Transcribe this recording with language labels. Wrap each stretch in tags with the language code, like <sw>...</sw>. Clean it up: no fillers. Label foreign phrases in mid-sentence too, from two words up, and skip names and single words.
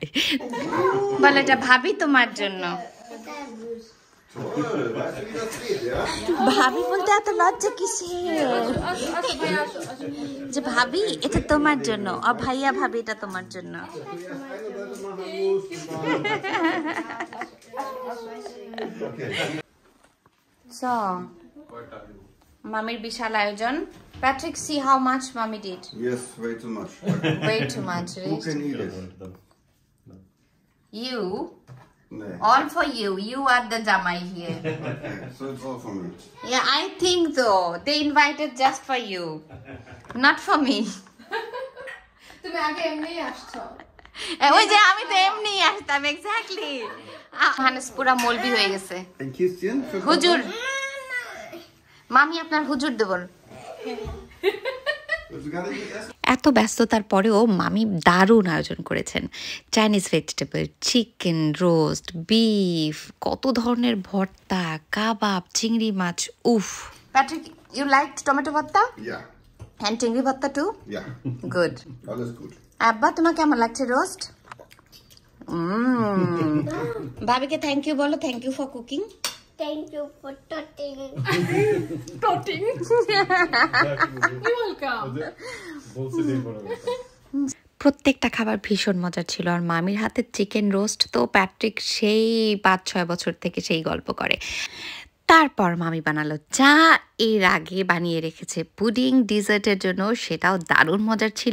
<bn>বলে এটা ভাবি তোমার জন্য। ভাবি বলতে এত লজ্জা কিসের? যে ভাবি এটা তোমার জন্য, আর ভাইয়া ভাবি এটা তোমার জন্য। So, মামির বিশাল আয়োজন।</bn> <en>Patrick, see how much mommy did. Yes, way too much. Way too much. Who can eat it? You No. All for you. You are the jamai here. Okay, so it's all for me. Yeah, I think so. They invited just for you, not for me.</en> <bn>তুমি আগে এমনি আসছো ওই যে আমি তো এমনি আসতাম এক্স্যাক্টলি। হানেস পুরা মলবি হয়ে গেছে।</bn> <de>Ein Küsschen für</de> <bn>হুজুর, মামি আপনার হুজুর দেবন।</bn> <de>Willst du gar nicht mit essen?</de> <bn>এত ব্যস্ততার পরেও মামি দারুণ আয়োজন করেছেন। চাইনিজ ভেজিটেবল, চিকেন রোস্ট, বিফ, কত ধরনের ভর্তা, কাবাব, চিংড়ি মাছ। উফ।</bn> <en>Patrick, you liked tomato bhatta</en> <de>Ja.</de> <en>and</en> <bn>চিংড়ি ভর্তা</bn> <en>too?</en> <de>Ja.</de> <en>Good.</en> <de>Alles gut.</de> <bn>আব্বা তোমার কেমন লাগছে রোস্ট? ভাবিকে</bn> <en>thank you</en> <bn>বলো,</bn> <en>Thank you for cooking. Thank you for touching. toting welcome</en> <bn>প্রত্যেকটা খাবার ভীষণ মজার ছিল। আর মামির হাতের চিকেন রোস্ট তো প্যাট্রিক সেই 5-6 বছর থেকে সেই গল্প করে। তারপর মামি বানালো চা, এর আগে বানিয়ে রেখেছে পুডিং ডিজার্টের জন্য, সেটাও দারুণ মজার ছিল।</bn>